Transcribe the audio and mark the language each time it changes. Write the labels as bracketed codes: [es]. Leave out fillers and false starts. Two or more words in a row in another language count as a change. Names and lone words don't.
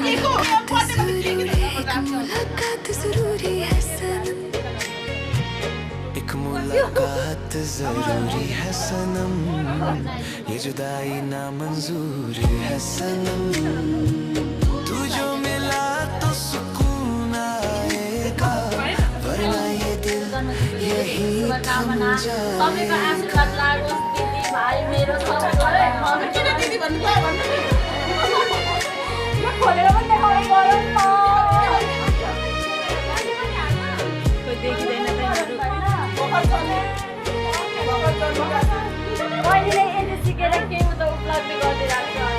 [hi] मुलाकात ज़रूरी है सनम एक मुलाकात ज़रूरी है सनम ये जुदाई नामंजूर है सनम तू जो मिला तो सुकून आएगा वरना ये दिल यही थम [ne] तपाईँको आशीर्वाद लागोस् दिदी भाइ मेरो सबैलाई किन दिदी भन्नु खोलेर पनि देखाउने गरौँ न कोही देखिँदैन मैले यति सिकेर केही त उपलब्ध गरिदिइरहेको